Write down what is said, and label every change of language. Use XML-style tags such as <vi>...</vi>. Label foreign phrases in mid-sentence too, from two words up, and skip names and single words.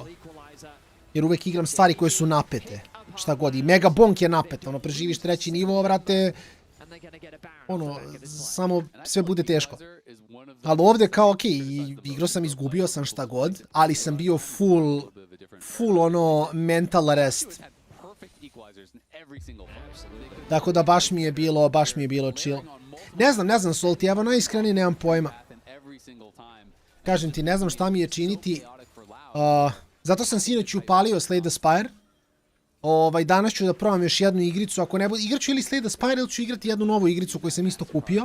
<sr>Jer uvek igram stvari koje su napete. Šta god, i Mega Bonk je napet, ono, preživiš 3. nivo, vrate, ono, samo sve bude teško. Ali ovdje kao, okej, igrao sam, izgubio sam šta god, ali sam bio full ono,</sr> <en>mental arrest.</en> <sr>Tako da baš mi je bilo chill. Ne znam, Salty, evo najiskrenije nemam pojma. Kažem ti, ne znam šta mi je činiti. Zato sam sinoć upalio Slay the Spire. Danas ću da probam još jednu igricu, ako ne bude, igrat ću ili Slay the Spire ili ću igrati jednu novu igricu koju sam isto kupio.</sr>